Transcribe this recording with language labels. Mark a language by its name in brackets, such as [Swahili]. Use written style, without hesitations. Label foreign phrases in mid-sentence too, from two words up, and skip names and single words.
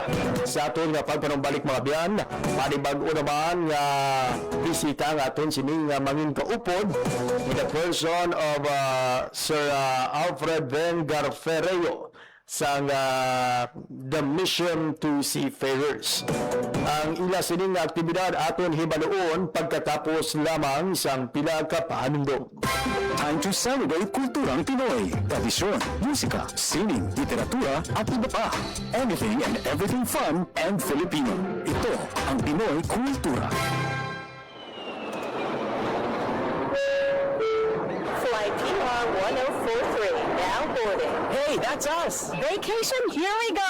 [Hiligaynon] Sa aton nga pagpanumbalik, mga biyan, panibag-o naman nga bisita nga aton sining mangin kaupod [English] with the person of [Hiligaynon] Sir Alfred Vengar Ferreiro sa The Mission to Seafarers. Ang ila sining aktibidad aton hibaluon pagkatapos lamang sang pila ka paanundong. [English] Time to celebrate [Filipino] kulturang Pinoy, tradisyon, musika, sining, literatura at iba pa. [English] Anything and everything fun and Filipino. [Filipino] Ito ang Pinoy Kultura. [English] Flight PR 1043, now boarding. Hey, that's us. Vacation, here we go.